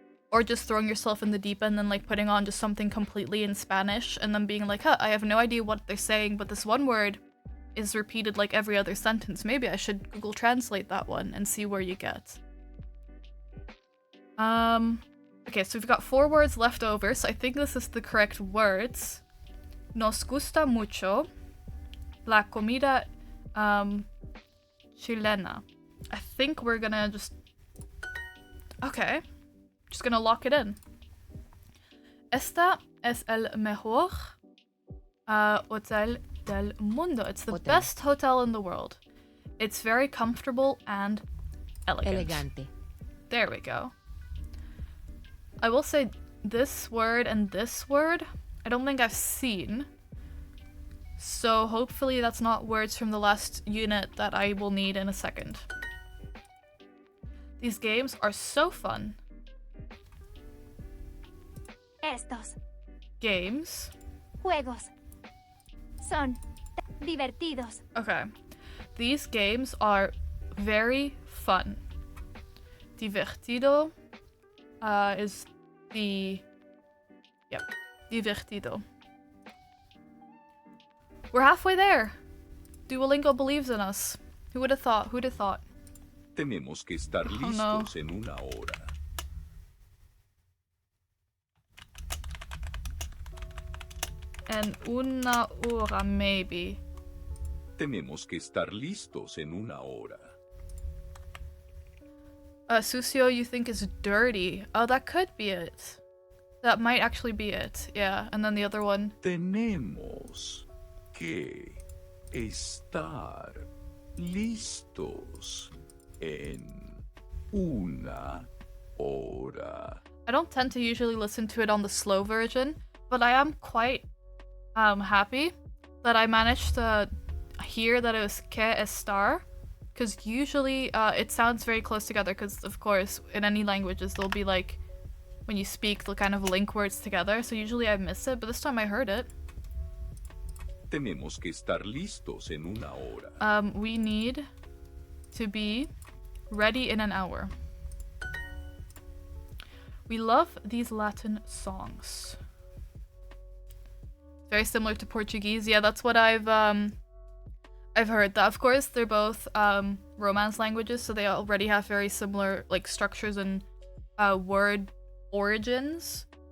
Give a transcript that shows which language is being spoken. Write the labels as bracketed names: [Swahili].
[English] Or just throwing yourself in the deep end and like putting on just something completely in Spanish and then being like, huh, I have no idea what they're saying, but this one word is repeated like every other sentence. Maybe I should Google Translate that one and see where you get. Okay, so we've got 4 words left over, so I think this is the correct words. [Spanish] Nos gusta mucho la comida chilena. [English] I think we're gonna just... Okay. Just gonna lock it in. [Spanish] Esta es el mejor hotel del mundo. [English] It's the best hotel in the world. It's very comfortable and elegant. [Spanish] Elegante. [English] There we go. I will say this word and this word, I don't think I've seen. So hopefully that's not words from the last unit that I will need in a second. These games are so fun. [Spanish] Estos [English] Games. [Spanish] juegos son divertidos. [English] Okay. These games are very fun. Divertido is the... Yep. Divertido. We're halfway there. Duolingo believes in us. Who would have thought? Who'd have thought? [Spanish] Tenemos que estar listos en una hora. En una hora, maybe. Tenemos que estar listos en una hora. [English] Sucio, you think is dirty. Oh, that could be it. That might actually be it. Yeah, and then the other one. [Spanish] Tenemos que estar listos en una hora. [English] I don't tend to usually listen to it on the slow version, but I am quite happy that I managed to hear that it was que estar, because usually it sounds very close together, because of course in any languages they'll be like, when you speak they'll kind of link words together, so usually I miss it, but this time I heard it. [Spanish] Tenemos que estar listos en una hora. [English] We need to be ready in an hour. We love these Latin songs. Very similar to Portuguese. Yeah, that's what I've heard. That of course they're both Romance languages, so they already have very similar like structures and word origins.